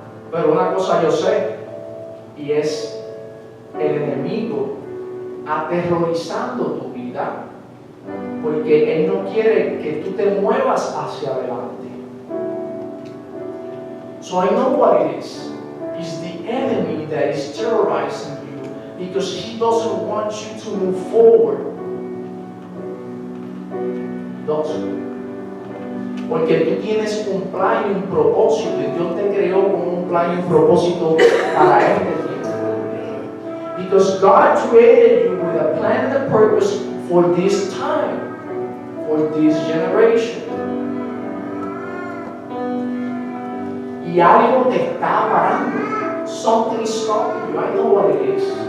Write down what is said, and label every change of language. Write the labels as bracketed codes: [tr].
[es] Pero una cosa yo sé, y es el enemigo aterrorizando tu vida, porque él no quiere que tú te muevas hacia adelante. [en] So I know what it is. It's the enemy that is terrorizing you because he doesn't want you to move forward. [es] Dos, porque tú tienes un plan y un propósito, y Dios te creó con un plan y un propósito para este tiempo. [en] Because God created you with a plan and a purpose for this time, for this generation. [es] Y algo te está parando. [en] Something is stopping you. I know what it is.